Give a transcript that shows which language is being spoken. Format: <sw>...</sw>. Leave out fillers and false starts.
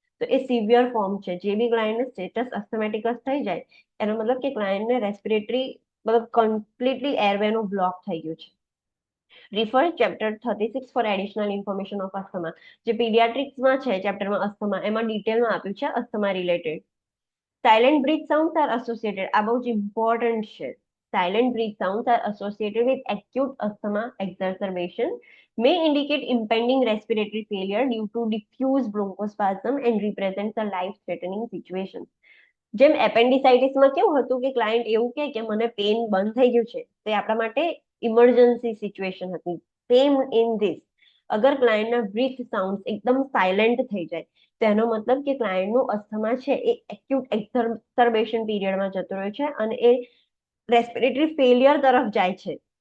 <gu>તો એ severe form છે. જે બી ક્લાયન્ટને સ્ટેટસ અસ્થમેટિકસ થઈ જાય એનો મતલબ કે ક્લાયન્ટને રેસ્પિરેટરી મતલબ કમ્પ્લીટલી એરવેનું બ્લોક થઈ ગયું છે.</gu> <en>Refer chapter 36 for additional information of asthma.</en> <gu>જે પીડિયાટ્રિક્સમાં છે ચેપ્ટરમાં અસ્થમા, એમાં ડિટેલમાં આપ્યું છે asthma related.</gu> <en>silent breath sounds are associated,</en> <gu>આ બહુ જ ઇમ્પોર્ટન્ટ છે.</gu> <en>Silent breath sounds are associated with acute asthma exacerbation, may indicate impending respiratory failure due to diffuse bronchospasm and represents a life-threatening situation.</en> <gu>જેમ એપેન્ડિસાઇટિસમાં કેવું હતું કે client એવું કહે કે મને પેન બંધ થઈ ગયું છે, તે આપણા માટે ઇમરજન્સી સિચ્યુએશન હતી.</gu> <en>same in this,</en> <gu>અગર ક્લાયન્ટના બ્રીથ સાઉન્ડ એકદમ સાયલેન્ટ થઈ જાય તેનો મતલબ કે ક્લાયન્ટનું અસ્થમા છે એ એક્યુટ એક્ઝર્બેશન પીરિયડમાં જતો રહ્યો છે અને એ રેસ્પિરેટરી ફેલિયર તરફ જાય છે.</gu>